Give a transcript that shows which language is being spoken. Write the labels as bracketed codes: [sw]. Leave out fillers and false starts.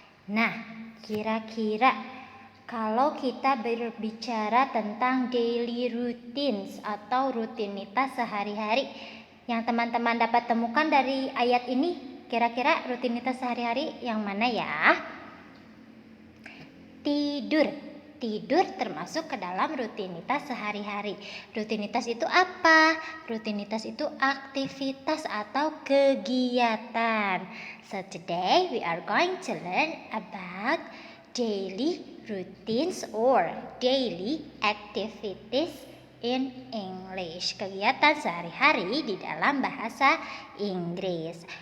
[id] Nah, kira-kira kalau kita berbicara tentang daily routines atau rutinitas sehari-hari yang teman-teman dapat temukan dari ayat ini, kira-kira rutinitas sehari-hari yang mana ya? Tidur. Tidur termasuk ke dalam rutinitas sehari-hari. Rutinitas itu apa? Rutinitas itu aktivitas atau kegiatan. [en] So today we are going to learn about daily routines or daily activities in English. [id] Kegiatan sehari-hari di dalam bahasa Inggris.